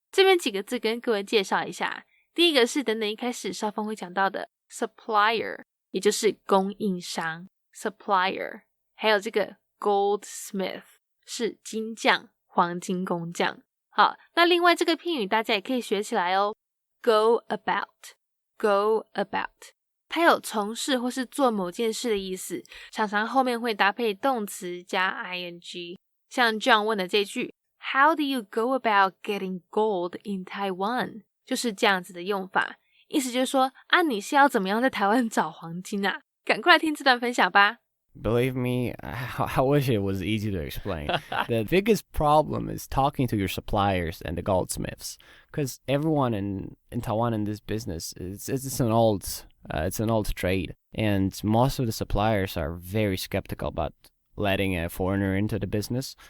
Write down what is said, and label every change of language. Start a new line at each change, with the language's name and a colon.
Chinese: 这边几个字跟各位介绍一下，第一个是等等一开始邵丰会讲到的 supplier， 也就是供应商 supplier， 还有这个 goldsmith 是金匠、黄金工匠。好，那另外这个片语大家也可以学起来哦， go about 它有从事或是做某件事的意思，常常后面会搭配动词加 ing。像 John 问的这句 How do you go about getting gold in Taiwan? 就是这样子的用法，意思就是说你是要怎么样在台湾找黄金啊？赶快来听这段分享吧。
English: Believe me, I wish it was easy to explain. The biggest problem is talking to your suppliers and the goldsmiths, because everyone in Taiwan in this business it's an old trade, and most of the suppliers are very skeptical about letting a foreigner into the business.